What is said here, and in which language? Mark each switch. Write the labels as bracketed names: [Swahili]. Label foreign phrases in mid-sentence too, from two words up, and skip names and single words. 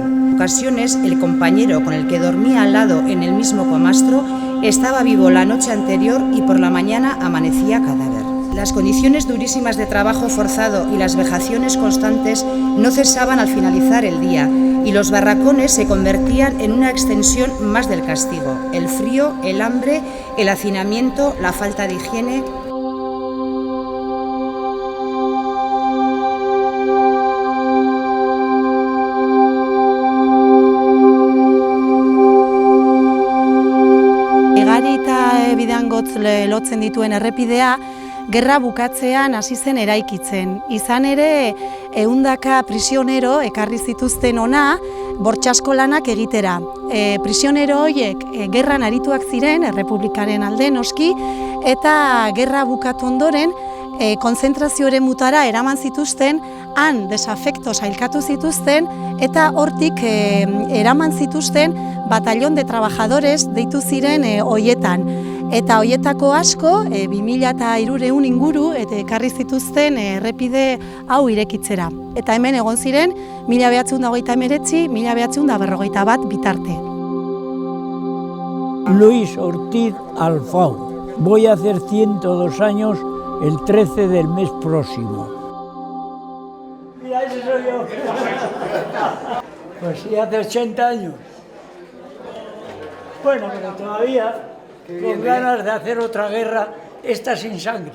[Spanish] En ocasiones, el compañero con el que dormía al lado en el mismo camastro estaba vivo la noche anterior y por la mañana amanecía cadáver. Las condiciones durísimas de trabajo forzado y las vejaciones constantes no cesaban al finalizar el día y los barracones se convertían en una extensión más del castigo. El frío, el hambre, el hacinamiento, la falta de higiene. [Basque] Egarita Bidangotz lotzen dituen errepidea gerra bukatzean hasi zen eraikitzen. Izan ere, 100 prisionero ekarri zituzten hona bortxasko lanak egitera. Prisionero horiek gerran arituak ziren, errepublikaren alde noski, eta gerra bukatu ondoren konzentrazio eremutara eraman zituzten, han desafekto sailkatu zituzten, eta hortik eraman zituzten [Spanish] batallón de trabajadores [Basque] deitu ziren hoietan. Eta hoietako asko, 2300 inguru, eta ekarri zituzten errepide hau irekitzera. Eta hemen egon ziren, 1989, 1941 bitarte. Luis Ortiz Alfau. [Spanish] Voy a hacer 102 años el 13 del mes próximo. Mira, ese soy yo. Pues sí, hace 80 años. Bueno, pero todavía con ganas de hacer otra guerra, esta sin sangre.